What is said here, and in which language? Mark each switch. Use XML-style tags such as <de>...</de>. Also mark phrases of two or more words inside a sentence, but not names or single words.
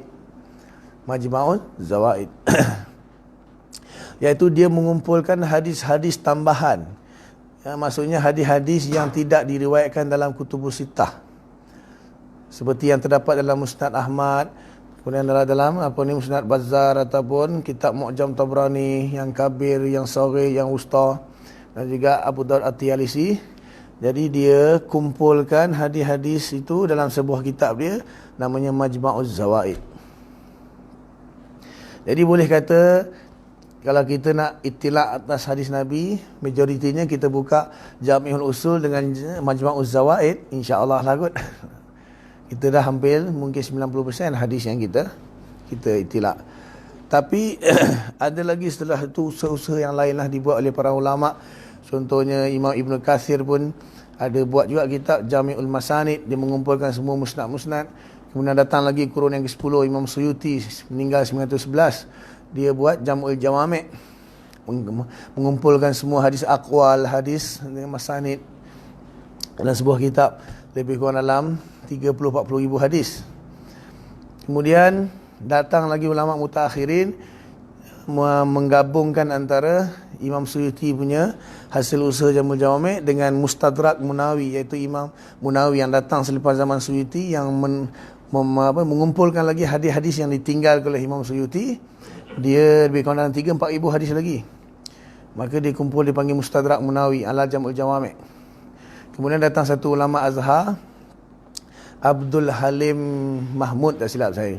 <ms>Majma'uz Zawaid. Iaitu dia mengumpulkan hadis-hadis tambahan. Maksudnya hadis-hadis yang tidak diriwayatkan dalam Kutubus Sittah. Seperti yang terdapat dalam Musnad Ahmad, kemudian dalam Musnad Bazzar, ataupun kitab Mu'jam Tabrani yang kabir, yang saghir, yang wusta, dan juga Abu Daud At-Tiyalisi. Jadi dia kumpulkan hadis-hadis itu dalam sebuah kitab dia namanya Majma'uz Zawaid. Jadi boleh kata kalau kita nak itilak atas hadis Nabi, majoritinya kita buka Jami'ul Usul dengan Majma'uz Zawaid,</ms> <ar>insya-Allah</ar> <ms>lah kot. Kita dah hampir mungkin 90% hadis yang kita itilak. Tapi ada lagi setelah itu usaha-usaha yang lain lah dibuat oleh para ulama'. Contohnya Imam Ibn Katsir pun ada buat juga kitab Jami'ul Masanid. Dia mengumpulkan semua musnad-musnad. Kemudian datang lagi kurun yang ke-10, Imam Suyuti meninggal 911. Dia buat Jam'ul Jawami', mengumpulkan semua hadis aqwal, hadis masanid dalam sebuah kitab, lebih kurang dalam 30-40 ribu hadis. Kemudian datang lagi ulama' mutakhirin menggabungkan antara Imam Suyuti punya hasil usaha Jam'ul Jawami' dengan Mustadrak Munawi, iaitu Imam Munawi yang datang selepas zaman Suyuti, yang mengumpulkan lagi hadis-hadis yang ditinggalkan oleh Imam Suyuti. Dia lebih kurang dalam 3-4 ribu hadis lagi. Maka dia kumpul, dipanggil Mustadrak Munawi ala Jam'ul Jawami'. Kemudian datang satu ulama Azhar, Abdul Halim Mahmud, tak silap saya.</ms>